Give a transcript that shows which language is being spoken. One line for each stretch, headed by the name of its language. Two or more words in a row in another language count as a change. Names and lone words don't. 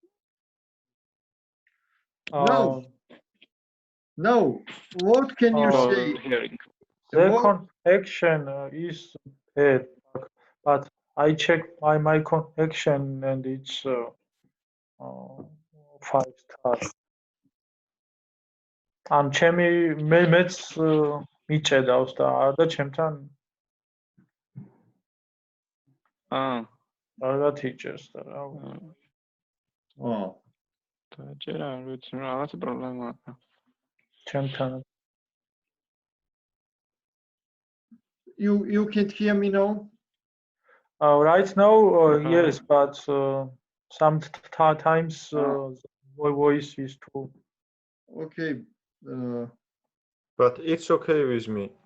English: Uh, Now, what can you Oh, say? Hearing. the What, connection is bad, but I checked my connection and it's 5 stars.
Georgian: ამ ჩემი მეც მიჭედავს და ჩემთან კარგად იჭერს და რა
English: oh,
Georgian: დაჭერა, არ ვიცი, რაღაც პრობლემა აქვს. ჩემთან
English: you can't hear me now? right now yes, but sometimes my voice is too Okay. But it's okay with me.